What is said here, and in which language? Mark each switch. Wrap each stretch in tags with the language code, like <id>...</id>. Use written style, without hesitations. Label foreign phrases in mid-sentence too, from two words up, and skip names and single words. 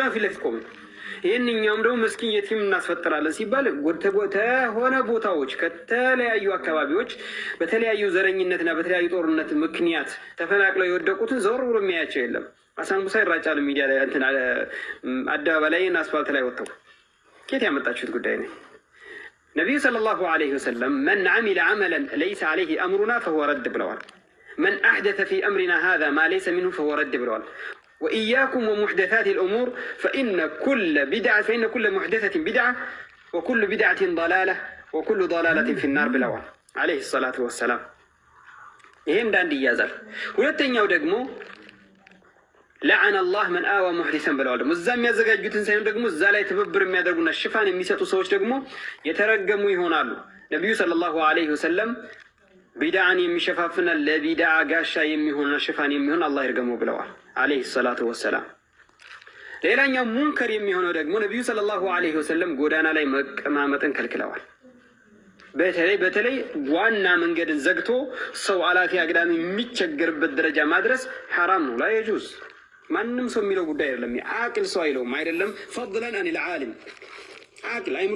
<am>ፊት ለፊት ቆሙ። ይህንኛውም ደግሞ ምስኪን የቲም እናስፈጥራለን ሲባል ሆነ ቦታዎች ከተለያዩ አካባቢዎች በተለያዩ ዘረኝነትና በተለያዩ ጦርነት ምክንያት ተፈናቅለው የወደቁትን ዘወር ብሎ የሚያያቸው የለም። አሳንጉሳ ይራጫሉ ሚዲያ ላይ እንትን አደባባይ ላይ እና አስፋልት ላይ ወጥተው كيف ያመጣችሁት ጉዳይ ነው። ነብዩ</am> <ar>صلى الله عليه وسلم من عمل عملا ليس عليه امرنا فهو رد</ar> <am>ብለዋል።</am> <ar>من احدث في امرنا هذا ما ليس منه فهو رد</ar> <am>ብለዋል።</am> <ar>وإياكم ومحدثات الأمور فإن كل محدثة بدعة وكل بدعة ضلالة وكل ضلالة في النار ብለዋል عليه الصلاة والسلام።</ar> <am>ይሄም ዳንድ ይያዛል። ሁለተኛው ደግሞ</am> <ar>لعن الله من آوى محدثا</ar> <am>ብለዋል። ደግሞ እዛ የሚያዘጋጁትን ሳይሆን ደግሞ እዛ ላይ ትብብር የሚያደርጉና ሽፋን የሚሰጡ ሰዎች ደግሞ የተረገሙ ይሆናሉ። ነብዩ</am> <ar>صلى الله عليه</ar> <am>ወሰለም ቢድዓን የሚሸፋፍና ለቢድዓ ጋሻ የሚሆንና ሽፋን የሚሆን አላህ ይርገመው ብለዋል</am> <ar>عليه الصلاة والسلام።</ar> <am>ሌላኛው ሙንከር የሚሆነው ደግሞ ነብዩ</am> <ar>صلى الله عليه وسلم</ar> <am>ጎዳና ላይ መቀማመጥን ከልክለዋል። በተለይ ዋና መንገድን ዘግቶ ሰው አላፊ አግዳሚ የሚቸገርበት ደረጃ ማድረስ ሐራም ነው፣</am> <ar>لا يجوز።</ar> <am>ማንም ሰው የሚለው ጉዳይ አይደለም፣ አቅል ሰው አይለውም አይደለም።</am> <ar>فضلا عن العالم</ar> <am>አቅል</am>